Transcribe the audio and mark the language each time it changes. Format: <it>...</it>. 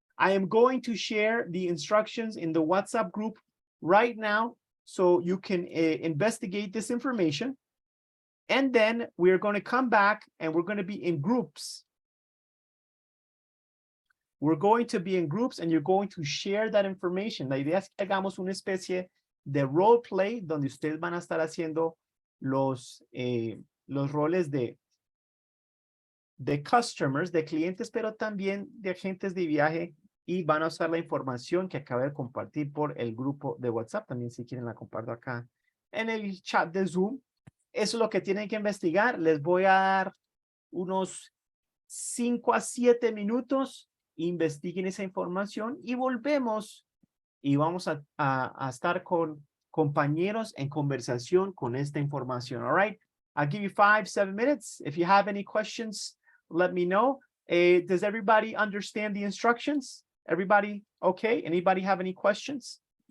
<en>I am going to share the instructions in the WhatsApp group right now so you can investigate this information. And then we're going to come back and we're going to be in groups. We're going to be in groups and you're going to share that information.</en> <es>La idea es que hagamos una especie de role play donde ustedes van a estar haciendo los roles de customers, de clientes, pero también de agentes de viaje, y van a usar la información que acabo de compartir por el grupo de WhatsApp. También si quieren la comparto acá en el chat de Zoom. Eso es lo que tienen que investigar. Les voy a dar unos 5 a 7 minutos. Investiguen esa información y volvemos y vamos a estar con compañeros en conversación con esta información.</es> <en>All right. I'll give you 5-7 minutes. If you have any questions, let me know. Does everybody understand the instructions? Everybody okay? Anybody have any questions?</en>